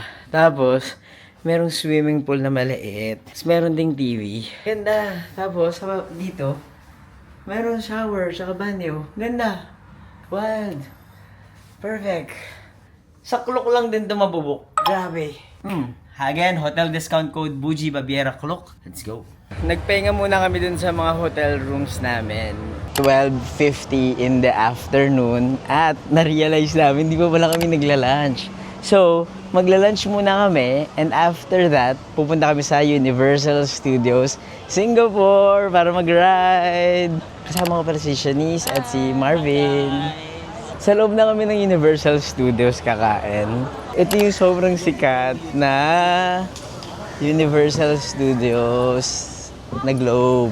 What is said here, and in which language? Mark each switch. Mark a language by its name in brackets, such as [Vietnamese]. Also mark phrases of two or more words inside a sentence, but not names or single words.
[Filipino] Tapos, merong [English] swimming pool [Filipino] na maliit. Tapos meron ding TV. Ganda. Tapos, dito, meron shower, saka banyo. [English] Ganda. Wild. Perfect. [Filipino] Saklok lang din ito mabubok. Grabe. [English] Again, hotel discount code Buji Baviera Klok. Let's go. [Filipino] Nagpahinga muna kami dun sa mga [English] hotel rooms [Filipino] namin. 12:50 [English] in the afternoon [Filipino] at na-realize namin hindi pa pala kami nagla-lunch. So, magla-lunch muna kami [English] and after that, [Filipino] pupunta kami sa Universal Studios Singapore para mag-ride. Kasama ko pala si Shanice at si Marvin. Sa loob na kami ng Universal Studios kakain. Ito yung sobrang sikat na Universal Studios na globe.